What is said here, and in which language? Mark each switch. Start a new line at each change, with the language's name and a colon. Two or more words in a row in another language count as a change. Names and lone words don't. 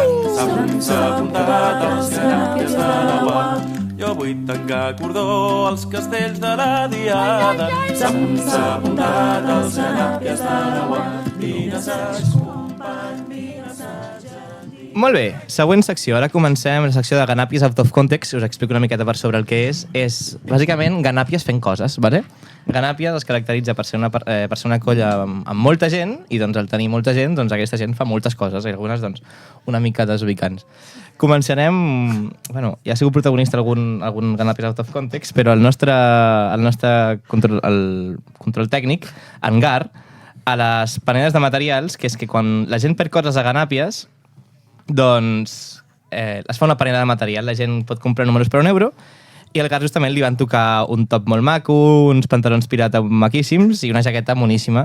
Catalan: S'ha apuntat als canàpies de la UAM. Jo vull tancar cordó als castells de la diada. S'ha apuntat als canàpies de la UAM. Vine, saps, company, vine, saps. Molt bé, següent secció. Ara comencem la secció de Ganàpies
English: out of context.
Catalan: Us explico una miqueta per sobre el que és. És, bàsicament, Ganàpies fent coses, ¿vale? Ganàpies es caracteritza per ser una colla amb molta gent i doncs, al tenir molta gent, doncs, aquesta gent fa moltes coses i algunes doncs, una mica desubicants. Començarem... Bueno, ja ha sigut protagonista algun Ganàpies
English: out of context,
Catalan: però el nostre control tècnic, en Gar, a les paneles de materials, que és que quan la gent perd coses a Ganàpies, doncs es fa una panera de material, la gent pot comprar números per €1 I al Gar justament li van tocar un top molt maco, uns pantalons pirata maquíssims i una jaqueta moníssima.